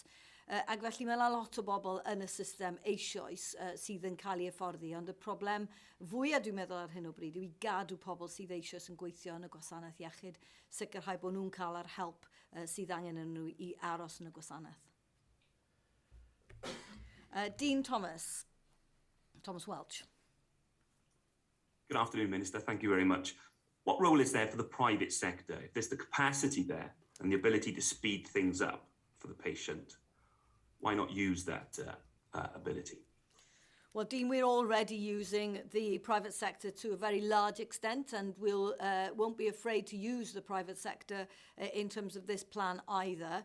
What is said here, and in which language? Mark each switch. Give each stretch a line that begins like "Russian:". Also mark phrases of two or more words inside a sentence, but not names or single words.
Welsh: Ac felly mae lot o bobl yn y system eisoes sydd yn cael ei hyfforddi, ond y problem fwyaf dwi'n meddwl ar hyn o bryd yw i gadw pobl sydd eisoes yn gweithio yn y gwasanaeth iechyd, sicrhau bod nhw'n cael yr help sydd angen yn nhw i aros yn y gwasanaeth.
English: Dean Thomas Welch. Good afternoon, Minister. Thank you very much. What role is there for the private sector if there's the capacity there and the ability to speed things up for the patient? Why not use that ability? Well, Dean, we're already using the private sector to a very large extent, and won't be afraid to use the private sector in terms of this plan either.